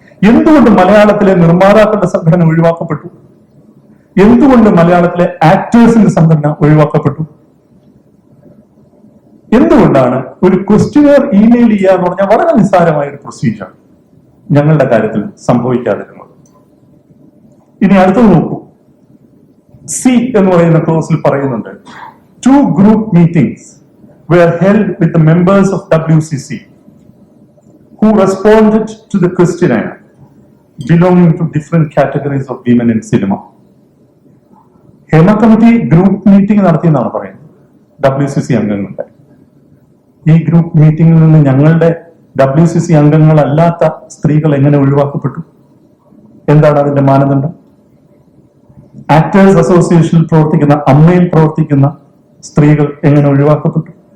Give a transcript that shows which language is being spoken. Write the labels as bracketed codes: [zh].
[ml] എന്തുകൊണ്ട് മലയാളത്തിലെ നിർമ്മാതാക്കളുടെ സംഘടന ഒഴിവാക്കപ്പെട്ടു? എന്തുകൊണ്ട് മലയാളത്തിലെ ആക്ടേഴ്സിന്റെ സംഘടന ഒഴിവാക്കപ്പെട്ടു? എന്തുകൊണ്ടാണ് ഒരു ക്വസ്റ്റ്യനെയർ ഇമെയിൽ ചെയ്യുക എന്ന് പറഞ്ഞാൽ വളരെ നിസ്സാരമായ ഒരു പ്രൊസീജിയർ ഞങ്ങളുടെ കാര്യത്തിൽ സംഭവിക്കാതിരുന്നത്? ഇനി അടുത്തത് നോക്കൂ. സി എന്ന് പറയുന്ന ക്ലോസിൽ പറയുന്നുണ്ട്, [en] 2 group meetings were held with the members of WCC who responded to the questionnaire belonging to different categories of women in cinema. [ml] Hema committee group meeting നടത്തിയെന്നാണ് പറയുന്നത് WCC അംഗങ്ങളുടെ. ഈ ഗ്രൂപ്പ് മീറ്റിംഗിൽ നിന്ന് ഞങ്ങളുടെ WCC അംഗങ്ങളല്ലാത്ത സ്ത്രീകൾ എങ്ങനെ ഒഴിവാക്കപ്പെട്ടു? എന്താണ് അതിന്റെ മാനദണ്ഡം? ആക്ടേഴ്സ് അസോസിയേഷനിൽ പ്രവർത്തിക്കുന്ന, അമ്മയിൽ പ്രവർത്തിക്കുന്ന സ്ത്രീകൾ എങ്ങനെ ഒഴിവാക്കപ്പെട്ടു?